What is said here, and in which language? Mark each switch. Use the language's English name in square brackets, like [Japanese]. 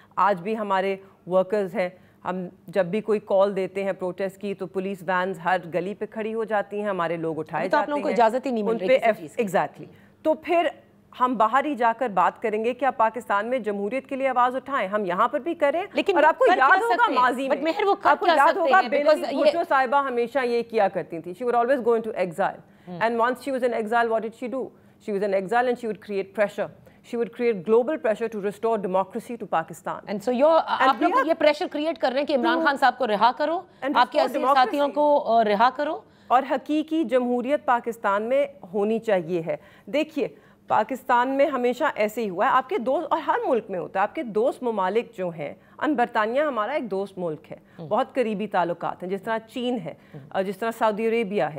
[Urdu] آج بھی ہمارے ورکرز ہیں, ہم جب بھی کوئی کال دیتے ہیں پروٹیسٹ کی تو پولیس وینز ہر گلی پہ کھڑی ہو جاتی ہیں, ہمارے لوگ اٹھائے جاتے ہیں, آپ لوگوں کو اجازت ہی نہیں مل رہی کسی چیز کی. ایگزیکٹلی. تو پھر ہم باہر ہی جا کر بات کریں گے کہ آپ پاکستان میں جمہوریت کے لیے آواز اٹھائیں, ہم یہاں پر بھی کریں. اور آپ کو یاد ہوگا ماضی میں, آپ کو یاد ہوگا بینظیر بھٹو صاحبہ ہمیشہ یہ کیا کرتی تھی, [English] she would always go into exile. And once she was in exile, what did she do? She was in exile and she would create pressure. She would create global pressure to restore democracy to Pakistan. And so [Urdu] آپ لوگ یہ pressure create کر رہے ہیں کہ عمران خان صاحب کو رہا کرو, آپ کے ایسے ساتھیوں کو رہا کرو, اور حقیقی جمہوریت پاکستان میں ہونی چاہیے ہے. دیکھیے پاکستان میں ہمیشہ ایسے ہی ہوا ہے, آپ کے دوست, اور ہر ملک میں ہوتا ہے, آپ کے دوست ممالک جو ہیں, برطانیہ ہمارا ایک دوست ملک ہے, بہت قریبی تعلقات ہیں, جس طرح چین ہے, جس طرح سعودی عربیہ ہے.